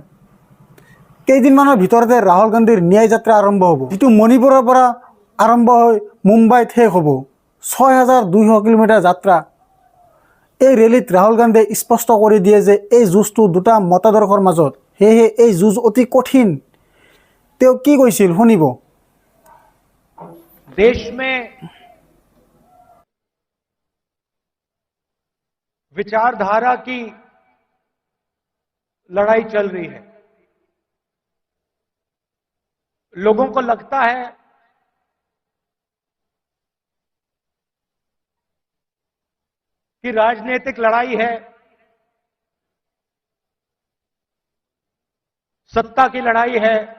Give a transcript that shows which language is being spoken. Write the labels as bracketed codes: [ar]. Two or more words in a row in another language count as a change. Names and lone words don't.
[as] কেইদিনমানৰ ভিতৰতে ৰাহুল গান্ধীৰ ন্যায় যাত্ৰা আৰম্ভ হ'ব, যিটো মণিপুৰৰ পৰা আৰম্ভ হৈ মুম্বাইত শেষ হ'ব। 6200 কিলোমিটাৰ যাত্ৰা। এই ৰেলীত ৰাহুল গান্ধীয়ে স্পষ্ট কৰি দিয়ে যে এই যুঁজটো দুটা মতাদৰ্শৰ মাজত, সেয়েহে এই যুঁজ অতি কঠিন। তেওঁ কি কৈছিল শুনিব। [hi] देश में विचारधारा की लड़ाई चल रही है। लोगों को लगता है कि राजनीतिक लड़ाई है, सत्ता की लड़ाई है।